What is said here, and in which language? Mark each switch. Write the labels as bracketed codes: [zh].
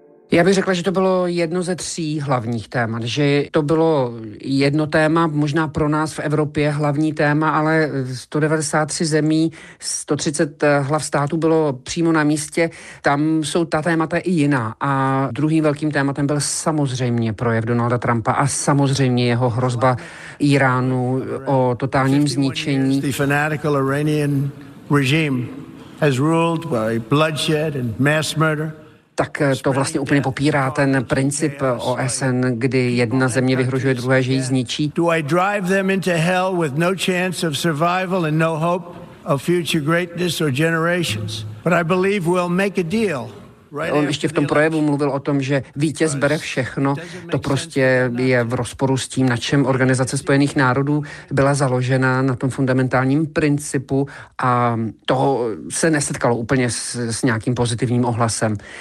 [cs] Já bych řekla, že to bylo jedno ze tří hlavních témat, že to bylo jedno téma, možná pro nás v Evropě hlavní téma, ale 193 zemí, 130 hlav států bylo přímo na místě, tam jsou ta témata i jiná. A druhým velkým tématem byl samozřejmě projev Donalda Trumpa a samozřejmě jeho hrozba Iránu o totálním zničení. [en] The fanatical Iranian regime has ruled by bloodshed and mass murder. [cs] Tak to vlastně úplně popírá ten princip OSN, kdy jedna země vyhrožuje druhé, že ji zničí. [en] Do I drive them into hell with no chance of survival and no hope of future greatness or generations? But I believe we'll make a deal. [cs] On ještě v tom projevu mluvil o tom, že vítěz bere všechno. To prostě je v rozporu s tím, na čem Organizace spojených národů byla založena, na tom fundamentálním principu, a to se nesetkalo úplně s nějakým pozitivním ohlasem.